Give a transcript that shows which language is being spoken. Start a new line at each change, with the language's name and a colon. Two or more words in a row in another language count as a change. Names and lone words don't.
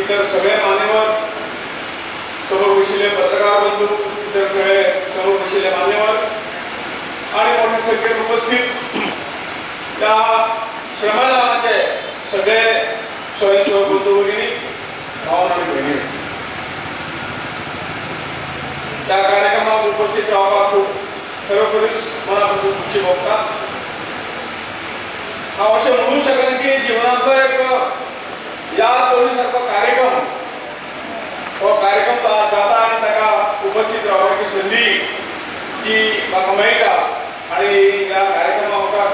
Marathi: इतर सगळे मान्यवर समोर बसलेले पत्रकार बंधू इतर सगळे समोर बसलेले मान्यवर आणि मोठ्या संख्येत उपस्थित त्या श्रमदानाचे सगळे स्वयंसेवक बंधू भगिनी भावना आणि बहिणी त्या कार्यक्रमात उपस्थित
Konkani: रावपाक खूप खरोखरीच मनापासून खुशी भोगता हांव अशें म्हणू शकना की जीवनांतलो एक याद दवरण्यासारको कार्यक्रम हो कार्यक्रम जाता आनी ताका उपस्थित रावपाची संदी जी म्हाका मेळटा आनी ह्या कार्यक्रमाक